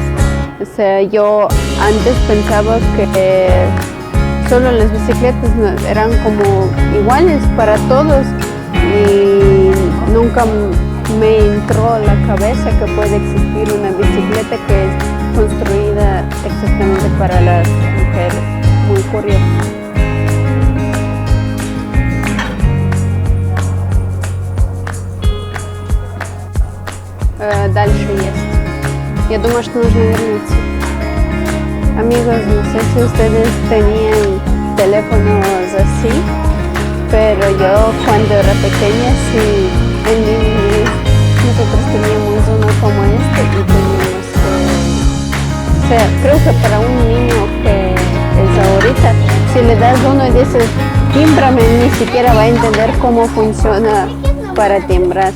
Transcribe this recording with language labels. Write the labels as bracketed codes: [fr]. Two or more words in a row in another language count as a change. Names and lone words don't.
[es] O sea, yo antes pensaba que solo las bicicletas eran como iguales para todos y nunca me entró a la cabeza que puede existir una bicicleta que es construida exactamente para las mujeres. Muy curioso. [ru] Дальше есть. Я думаю, что нужно вернуться. [es] Amigos, no sé si ustedes tenían teléfonos así, pero yo cuando era pequeña, sí, en mi niñez, nosotros teníamos uno como este y teníamos o sea, creo que para un niño que es ahorita, si le das uno y dices, tímbrame, ni siquiera va a entender cómo funciona para timbrar.